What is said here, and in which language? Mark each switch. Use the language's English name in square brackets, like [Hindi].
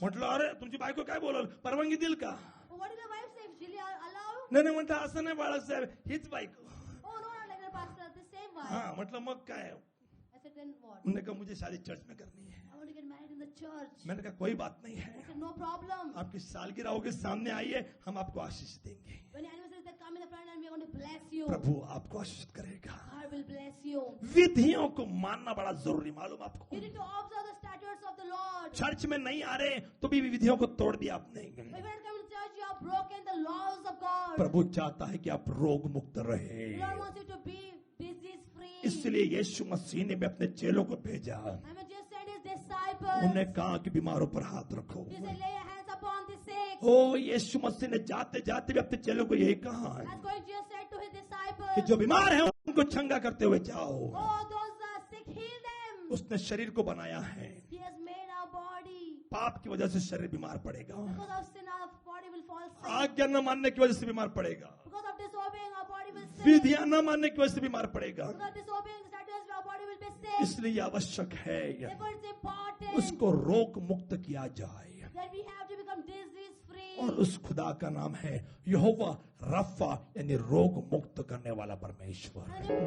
[Marathi] म्हटलं अरे तुमची बायको काय बोलल, परवानगी देईल का? [English] Oh, what did the wife say? Will you allow? [Marathi] नाही म्हटलं असं नाही बाळासाहेब, हीच बायको। [English] Oh, no, not like the pastor, the same wife. [Marathi] हाँ म्हटलं मग काय? [English] I said, then what? [Hindi] उन्होंने कहा मुझे शादी चर्च में करनी है। [English] I want to get married in the church. [Hindi] मैंने कहा कोई बात नहीं [English] I [Hindi] है, [English] said, no problem. [Hindi] आपकी सालगिरह होगी, सामने आइए, हम आपको आशीष देंगे। [English] When the anniversary is come in the front and we are going to bless you. [Hindi] प्रभु आपको आशीष करेगा। [English] God will bless you. [Hindi] विधियों को मानना बड़ा जरूरी, मालूम आपको? [English] You need to observe the statutes of the Lord. [Hindi] Church में नहीं आ रहे तो भी विधियों को तोड़ दिया आपने। [English] If you don't come to church, you have broken the laws of God. [Hindi] प्रभु चाहता है कि आप रोग मुक्त रहे, [English] The Lord wants you to be disease free. [Hindi] इसलिए यीशु मसीह ने भी अपने चेलों को भेजा। [English] And when Jesus sent his disciples, [Hindi] उन्हें कहा कि बीमारों पर हाथ रखो। [English] he said, lay your hands upon the sick. [Hindi] ओ यीशु मसीह ने जाते जाते भी अपने चेलों को यही कहा [English] As God Jesus said to his [Hindi] कि [English] disciples, [Hindi] जो बीमार है उनको चंगा करते हुए जाओ। [English] oh, those are sick, heal them. [Hindi] उसने शरीर को बनाया है, [English] He has made our body. [Hindi] पाप की वजह से शरीर बीमार पड़ेगा, [English] Because of sin, our body will fall sick. [Hindi] आज्ञा न मानने की वजह से बीमार पड़ेगा, [English] Because of disobeying, our body will sick. [Hindi] विधियां न मानने की वजह से बीमार पड़ेगा। [English] Because of disobeying the statutes, our body will be sick. [Hindi] इसलिए आवश्यक है [English] Therefore, it's important [Hindi] उसको रोग मुक्त किया जाए, [English] that we have to become disease free. [Hindi] और उस खुदा का नाम है यहोवा रफा, यानी रोग मुक्त करने वाला परमेश्वर।